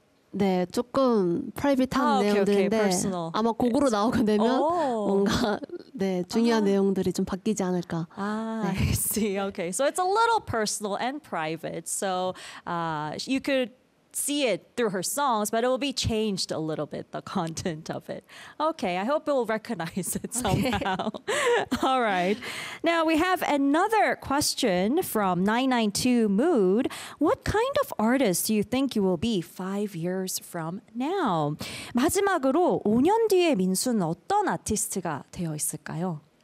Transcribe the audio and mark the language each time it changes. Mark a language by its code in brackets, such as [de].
[ko] 네, 조금 프라이빗한 내용들인데 [en] okay, [ko] 아마 곡으로 나오게 되면 뭔가 네, 중요한 내용들이 좀 바뀌지 않을까. 아, 네. [en] I see. Okay. So it's a little personal and private. So you could see it through her songs, but it will be changed a little bit, the content of it. Okay, I hope you'll recognize it somehow. Okay. All right. Now we have another question from 992 Mood. What kind of artist do you think you will be 5 years from now? [ko] 마지막으로 5년 뒤에 민수는 어떤 아티스트가 되어 있을까요?